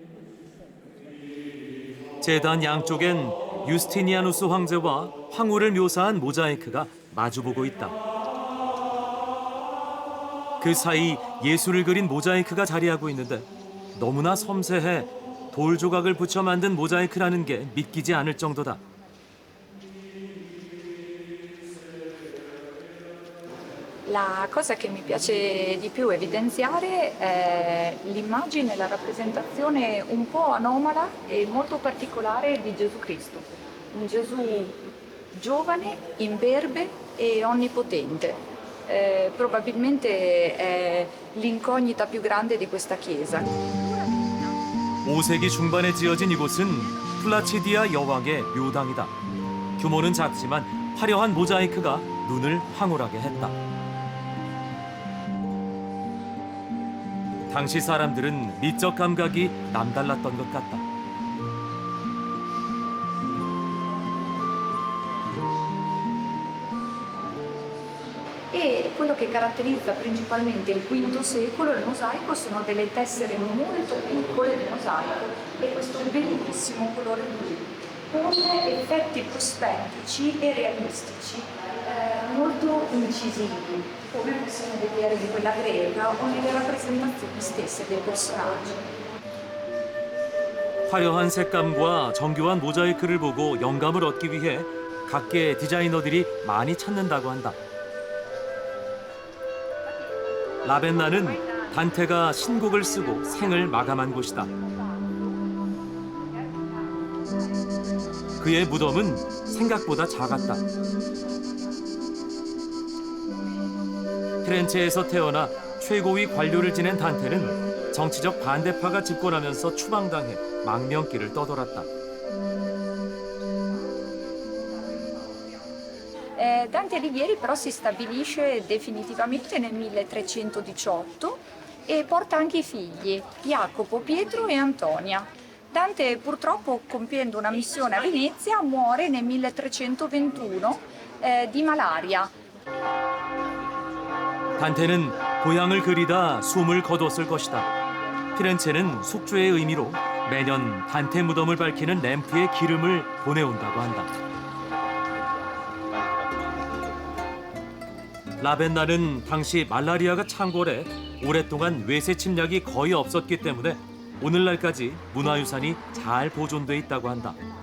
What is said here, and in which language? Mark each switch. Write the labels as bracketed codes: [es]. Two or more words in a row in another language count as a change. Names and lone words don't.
[ko] 제단 양쪽엔 유스티니아누스 황제와 황후를 묘사한 모자이크가 마주보고 있다. 그 사이 예술을 그린 모자이크가 자리하고 있는데 너무나 섬세해 돌 조각을 붙여 만든 모자이크라는 게 믿기지 않을 정도다. [it] La cosa che mi piace di più evidenziare è l'immagine, la rappresentazione un po' anomala e molto particolare di Gesù Cristo. Un Gesù giovane, imberbe e onnipotente. Probabilmente è l'incognita più grande di questa chiesa. [ko] 5세기 중반에 지어진 이곳은 플라치디아 여왕의 묘당이다. 규모는 작지만 화려한 모자이크가 눈을 황홀하게 했다. 당시 사람들은 미적 감각이 남달랐던 것 같다. [it] E quello che caratterizza principalmente il V secolo, il mosaico, sono delle tessere molto piccole di mosaico e questo bellissimo colore blu, con effetti prospettici e realistici, molto incisivi, come possiamo vedere di quella greca o nelle rappresentazioni stesse dei personaggi. [ko] 화려한 색감과 정교한 모자이크를 보고 영감을 얻기 위해 각계 디자이너들이 많이 찾는다고 한다. 라벤나는 단테가 신곡을 쓰고 생을 마감한 곳이다. 그의 무덤은 생각보다 작았다. 피렌체에서 태어나 최고위 관료를 지낸 단테는 정치적 반대파가 집권하면서 추방당해 망명길을 떠돌았다. [it] Dante Alighieri però si stabilisce definitivamente nel 1318 e porta anche i figli, Jacopo, Pietro e Antonia. Dante purtroppo, compiendo una missione a Venezia, muore nel 1321 di malaria. [ko] 단테는 고향을 그리다 숨을 거뒀을 것이다. 피렌체는 숙주의 의미로 매년 단테 무덤을 밝히는 램프에 기름을 보내온다고 한다. 라벤나는 당시 말라리아가 창궐해 오랫동안 외세 침략이 거의 없었기 때문에 오늘날까지 문화유산이 잘 보존돼 있다고 한다.